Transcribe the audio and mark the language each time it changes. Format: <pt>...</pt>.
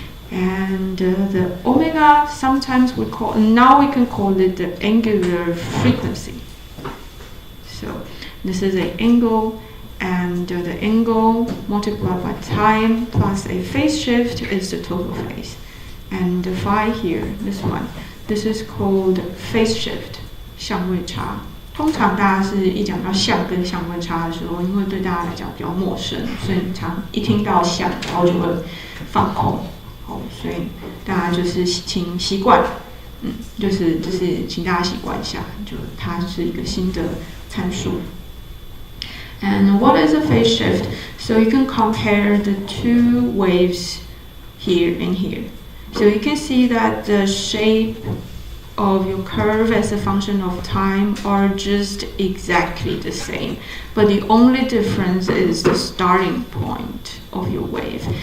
<en>And the omega, sometimes now we can call it the angular frequency. So this is an angle, and the angle multiplied by time plus a phase shift is the total phase. And the phi here, this one, this is called phase shift, 相位差。</en> <zh>通常大家是一讲到相跟相位差的时候，因为对大家来讲比较陌生，所以你常一听到相，然后就会放空。所以大家就是请习惯，就是请大家习惯一下，就它是一个新的参数。</zh> <en>And what is a phase shift? So you can compare the two waves here and here. So you can see that the shape of your curve as a function of time are just exactly the same, but the only difference is the starting point of your wave.</en>